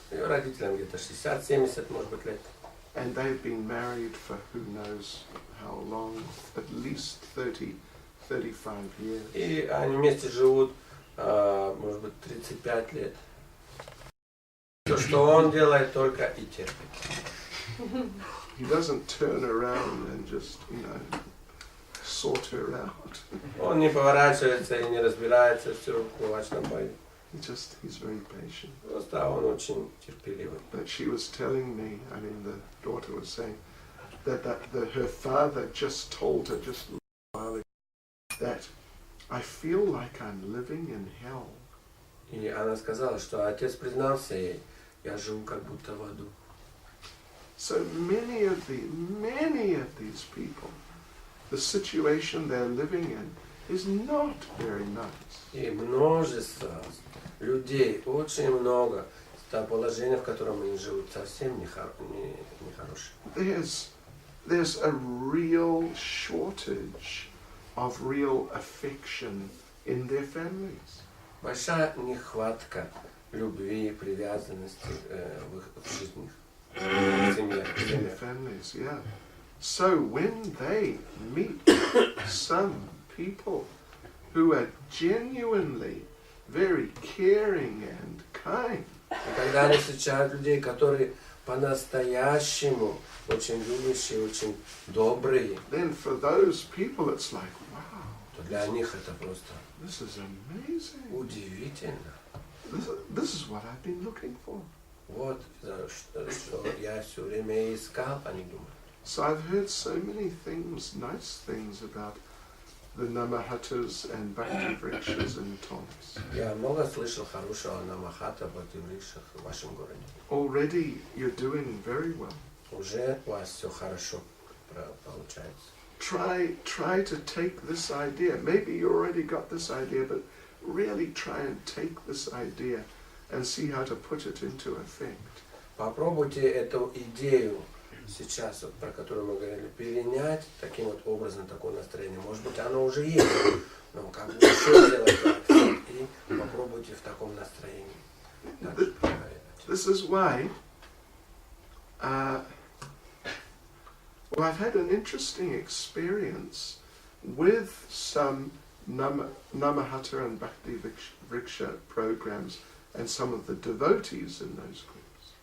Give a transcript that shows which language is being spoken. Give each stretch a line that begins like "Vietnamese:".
Russian: Ее родителям где-то 60-70, может быть, лет.
English: And they've been married for who knows how long, at least 30, 35 years.
Russian: И они вместе живут, может быть, 35 лет. То, что он делает, только и терпит.
English: He doesn't turn around and just, you know, sort her out.
Russian: Он не поворачивается и не разбирается все в кулачном бою.
English: He's very patient.
Russian: Просто он очень терпеливый.
English: But she was telling me, I mean, the daughter was saying that her father just told her just a while ago that I feel like I'm living in hell.
Russian: И она сказала, что отец признался ей, я живу как будто в аду.
English: So many of these people, the situation they're living in is not very nice.
Russian: И множество людей, очень много, то положение, в котором они живут, совсем нехорошее.
English: There's a real shortage of real affection in their families.
Russian: Большая нехватка любви, привязанности в жизнях, в семьях.
English: In their families, yeah. So when they meet some people who are genuinely very caring and kind,
Russian: И когда они встречают людей, которые по-настоящему очень любящие, очень добрые,
English: then for those people it's like, wow,
Russian: то для них это просто
English: this is amazing.
Russian: удивительно.
English: This is what I've been looking for.
Russian: Вот что я все время искал, они думают.
English: So I've heard so many things, nice things about the Nama-hattas and Bhakti Vrikshas in Tomsk.
Russian: Я много слышал хорошего о Нама-хатта, Бхакти Врикшах в вашем городе.
English: Already you're doing very well.
Russian: Уже у вас все хорошо получается.
English: Try to take this idea. Maybe you already got this idea, but really try and take this idea and see how to put it into effect.
Russian: Попробуйте эту идею сейчас, вот, про которую мы говорили, перенять таким вот образом, такое настроение. Может быть, оно уже есть, но как бы еще сделать акцент и попробуйте в таком настроении.
English: This is why I've had an interesting experience with some Nama-hatta and Bhakti Vriksha programs and some of the devotees in those groups.